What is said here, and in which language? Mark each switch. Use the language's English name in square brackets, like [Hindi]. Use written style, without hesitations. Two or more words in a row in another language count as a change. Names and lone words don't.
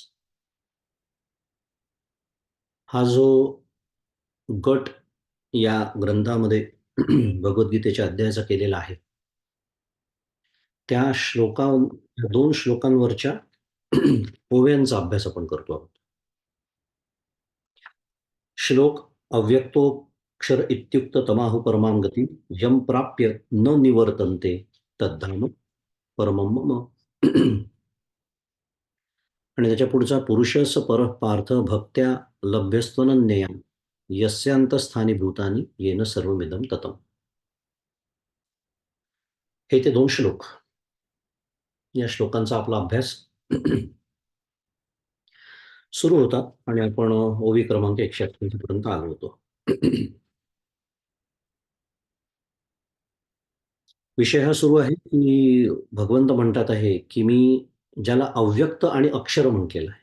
[Marathi] हा जो गट या ग्रंथामध्ये भगवद्गीतेच्या अध्यायाचा केलेला आहे, त्या दोन श्लोकांवरच्या ओव्यांचा अभ्यास आपण करतो आहोत. [Sanskrit] श्लोक अव्यक्तोऽक्षर इत्युक्त तमाहु परमां गती यम प्राप्य न निवर्तन्ते तद्धाम परमं मम. [Marathi] आणि त्याच्या पुढचा [Sanskrit] पुरुषस परः पार्थ भक्त्या लभ्यस्त्वनन्यया यस्यांतस्थानी भूतानी येन सर्वमिदं ततम्. [Marathi] हे ते दोन श्लोक. या श्लोकांचा आपला अभ्यास सुरू होता आणि आपण ओवी क्रमांक 188 पर्यंत आलो होतो. विषय हा सुरू आहे की भगवंत म्हणतात आहे की मी ज्याला अव्यक्त आणि अक्षर म्हटलेलं आहे.